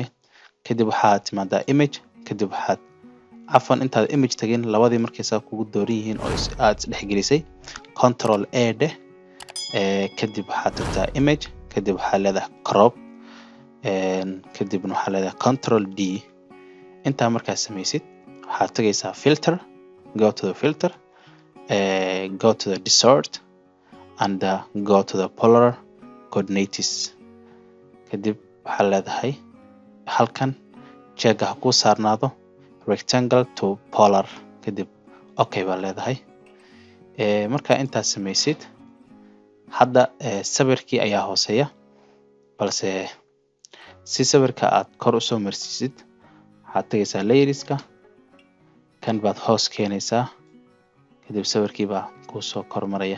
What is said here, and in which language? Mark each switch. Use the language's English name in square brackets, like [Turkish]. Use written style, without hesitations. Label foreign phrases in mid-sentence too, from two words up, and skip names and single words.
[Somali] kadib waxaad timaadaa image, kadib waxaad cafwan intaad image tagin, labadii markay saa kugu dooran yihiin oo aad isdhexgelisay, [English] Control A [Somali] dheh. kadib waxaad tagtaa image, kadib waxaa leedahay crop, kadibna waxaa leedahay [English] Control D. [Somali] intaa markaad samaysid waxaad tagaysaa filter, [English] go to the filter, go to the distort and go to the polar coordinates. [Somali] kadib waxaa leedahay halkan jeega ha ku saarnaado [English] rectangle to polar, [Somali] kadib okay baa leedahay. markaa intaad samaysid, hadda sawirkii ayaa hooseeya, balse si sawirka aad kor u soo marsiisid waxaad tagaysaa layerska kan baad hoos keenaysaa kadib sawirkii baa kuu soo kor maraya.